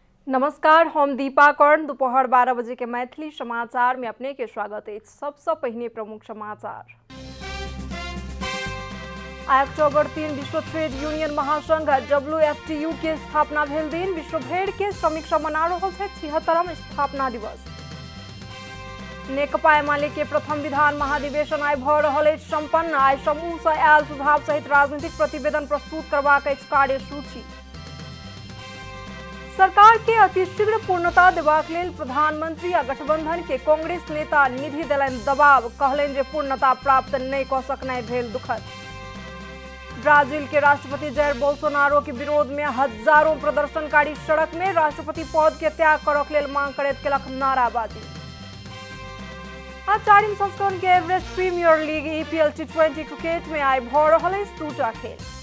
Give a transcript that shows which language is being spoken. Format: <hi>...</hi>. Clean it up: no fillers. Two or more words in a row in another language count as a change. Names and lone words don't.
<mai>नमस्कार, हम दीपा कर्ण। दोपहर 12 बजे के मैथिली समाचार में अपने के स्वागत है। सबसे पहले प्रमुख समाचार। अक्टूबर 3 विश्व ट्रेड यूनियन महासंघ WFTU के स्थापना भेल दिन। विश्व भर के श्रमिक सब मना रहल छै 76वां स्थापना दिवस। नेकपा एमाले के प्रथम विधान महाधिवेशन आइ भ रहल अछि संपन्न। आइ समूह से आयल सुझाव सहित राजनीतिक प्रतिवेदन प्रस्तुत करबाक अछि कार्यसूची। सरकार के अतिशीघ्र पूर्णता देबाक लेल प्रधानमंत्री आ गठबंधन के कांग्रेस नेता निधि देलनि दबाव। कहलनि जे पूर्णता प्राप्त नहीं क सकनाइ भेल दुखद। ब्राजील के राष्ट्रपति जायर बोल्सोनारो के विरोध में हजारों प्रदर्शनकारी सड़क में राष्ट्रपति पद के त्याग करक लेल मांग करैत केलक नाराबाजी। आ 4वीं संस्करण के एवरेस्ट प्रीमियर लीग EPL T20 क्रिकेट में आइ भ रहल अछि दूटा खेल।</mai>